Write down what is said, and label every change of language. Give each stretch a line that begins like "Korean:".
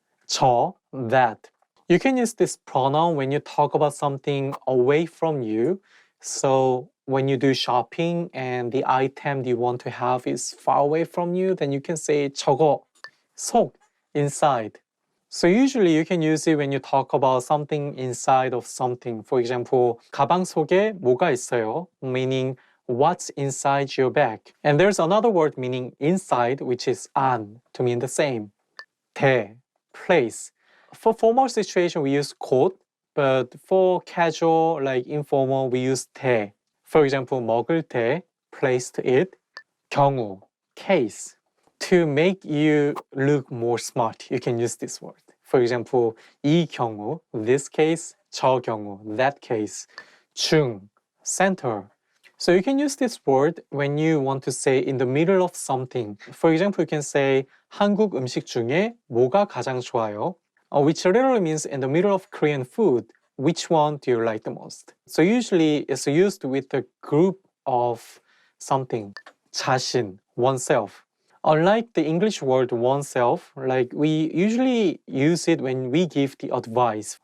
English: 저, that. You can use this pronoun when you talk about something away from you. So when you do shopping and the item you want to have is far away from you, then you can say 저거, 속, inside. So usually you can use it when you talk about something inside of something.
Korean: For example, 가방 속에 뭐가 있어요?
English: Meaning what's inside your bag. And there's another word meaning inside, which is 안, to mean the same. 대, place. For formal situation, we use 곳, but for casual, like informal, we use 대. For example, 먹을 대, place to eat. 경우, case. To make you look more smart, you can use this word. For example, 이 경우, this case, 저 경우, that case. 중, center. So you can use this word when you want to say in the middle of something. For example, you can say
Korean: 한국 음식 중에 뭐가 가장 좋아요?
English: Which literally means in the middle of Korean food, which one do you like the most? So usually it's used with a group of something. 자신, oneself. Unlike the English word oneself, like we usually use it when we give the advice.